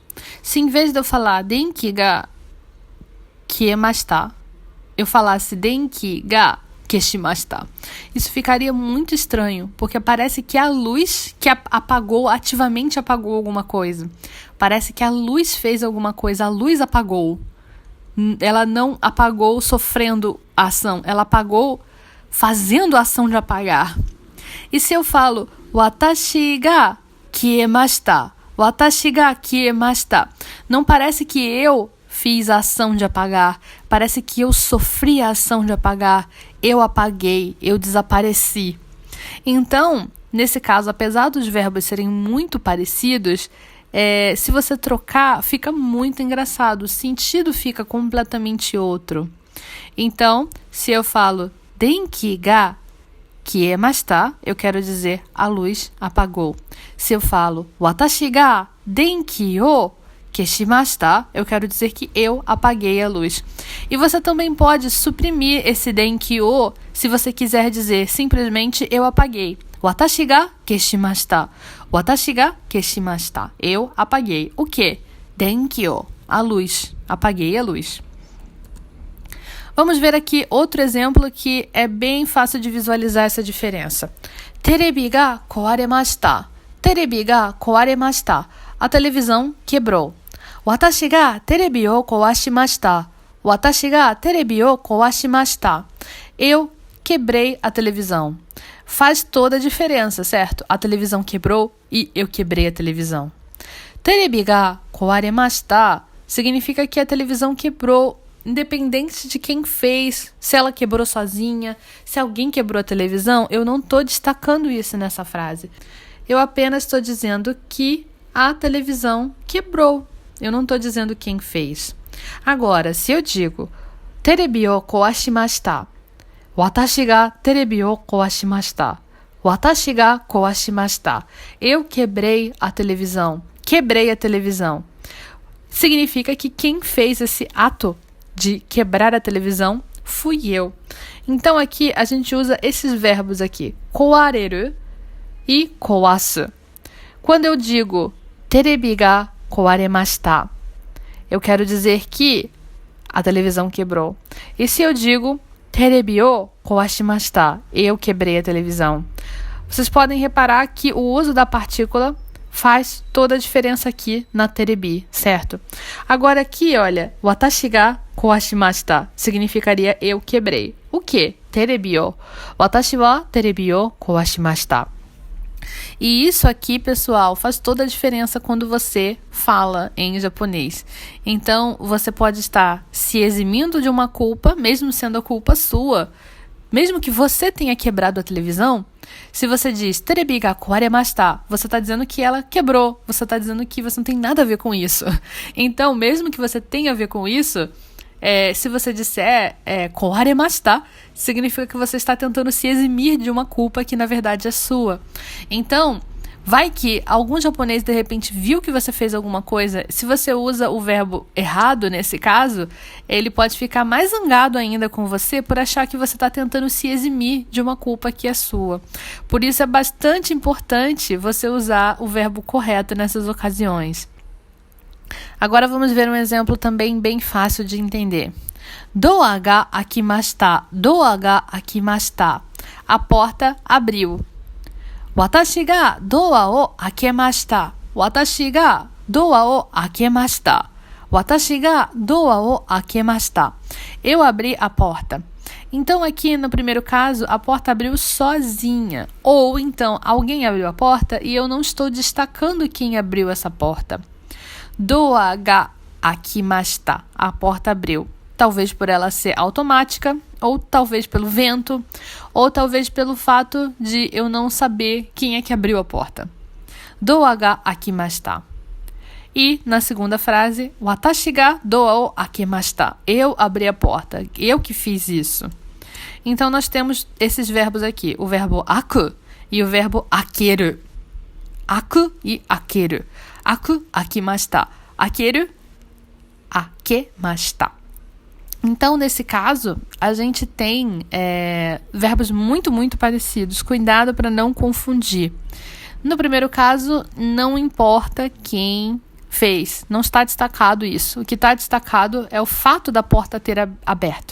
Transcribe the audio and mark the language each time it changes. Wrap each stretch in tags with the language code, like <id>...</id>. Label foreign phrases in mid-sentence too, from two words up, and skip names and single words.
<pt>Se em vez de eu falar</pt> <ja>電気が消えました,</ja> <pt>eu falasse</pt> <ja>電気が消しました,</ja> <pt>isso ficaria muito estranho, porque parece que a luz que ativamente apagou alguma coisa. Parece que a luz fez alguma coisa, a luz apagou. Ela não apagou sofrendo a ação, ela apagou fazendo a ação de apagar. E se eu falo</pt> <ja>私が消えました、私が消えました,</ja> <pt>não parece que eu fiz a ação de apagar, parece que eu sofri a ação de apagar, eu apaguei, eu desapareci. Então, nesse caso, apesar dos verbos serem muito parecidos, se você trocar, fica muito engraçado, o sentido fica completamente outro. Então, se eu falo</pt> <ja>電気が消えました,</ja> <pt>eu quero dizer a luz apagou. Se eu falo</pt> <ja>私が電気を消しました,</ja> <pt>eu quero dizer que eu apaguei a luz. E você também pode suprimir esse</pt> <ja>電気を</ja> <pt>se você quiser dizer simplesmente eu apaguei.</pt> <ja>私が消しました. 私が消しました.</ja> <pt>Eu apaguei. O quê?</pt> <ja>電気を.</ja> <pt>A luz. Apaguei a luz. Vamos ver aqui outro exemplo que é bem fácil de visualizar essa diferença.</pt> <ja>テレビが壊れました。テレビが壊れました.</ja> <pt>A televisão quebrou.</pt> <ja>私がテレビを壊しました. 私がテレビを壊しました.</ja> <pt>Eu quebrei a televisão. Faz toda a diferença, certo? A televisão quebrou e eu quebrei a televisão.</pt> <ja>テレビが壊れました</ja> <pt>significa que a televisão quebrou, independente de quem fez, se ela quebrou sozinha, se alguém quebrou a televisão, eu não estou destacando isso nessa frase. Eu apenas estou dizendo que a televisão quebrou. Eu não estou dizendo quem fez. Agora, se eu digo</pt> <ja>テレビを壊しました、私がテレビを壊しました、私が壊しました,</ja> <pt>eu quebrei a televisão, significa que quem fez esse ato de quebrar a televisão fui eu. Então aqui a gente usa esses verbos aqui, kowareru e kowasu. Quando eu digo</pt> <ja>テレビが壊れました.</ja> <pt>Eu quero dizer que a televisão quebrou. E se eu digo</pt> <ja>テレビを壊しました,</ja> <pt>eu quebrei a televisão. Vocês podem reparar que o uso da partícula faz toda a diferença aqui na terebi, certo? Agora aqui, olha,</pt> <ja>私が壊しました</ja> <pt>significaria eu quebrei. O que?</pt> <ja>テレビを. 私はテレビを壊しました.</ja> <pt>E isso aqui, pessoal, faz toda a diferença quando você fala em japonês. Então, você pode estar se eximindo de uma culpa, mesmo sendo a culpa sua. Mesmo que você tenha quebrado a televisão, se você diz</pt> <ja>テレビが壊れました,</ja> <pt>você está dizendo que ela quebrou. Você está dizendo que você não tem nada a ver com isso. Então, mesmo que você tenha a ver com isso, se você disser kwaremashita, significa que você está tentando se eximir de uma culpa que na verdade é sua. Então, vai que algum japonês de repente viu que você fez alguma coisa. Se você usa o verbo errado nesse caso, ele pode ficar mais zangado ainda com você por achar que você está tentando se eximir de uma culpa que é sua. Por isso é bastante importante você usar o verbo correto nessas ocasiões. Agora vamos ver um exemplo também bem fácil de entender.</pt> <ja>ドアが開きました。ドアが開きました.</ja> <pt>A porta abriu.</pt> <ja>私がドアを開けました. 私がドアを開けました。私がドアを開けました.</ja> <pt>Eu abri a porta. Então aqui no primeiro caso, a porta abriu sozinha. Ou então alguém abriu a porta e eu não estou destacando quem abriu essa porta.</pt> <ja>ドアが開きました.</ja> <pt>A porta abriu. Talvez por ela ser automática, ou talvez pelo vento, ou talvez pelo fato de eu não saber quem é que abriu a porta.</pt> <ja>ドアが開きました.</ja> <pt>E na segunda frase,</pt> <ja>私がドアを開けました.</ja> <pt>Eu abri a porta. Eu que fiz isso. Então nós temos esses verbos aqui. O verbo aku e o verbo akeru.</pt> <ja>Aku e akeru. 開く、開きました. 開ける、開けました.</ja> <pt>Então, nesse caso, a gente tem verbos muito, muito parecidos. Cuidado para não confundir. No primeiro caso, não importa quem fez. Não está destacado isso. O que está destacado é o fato da porta ter aberto.</pt>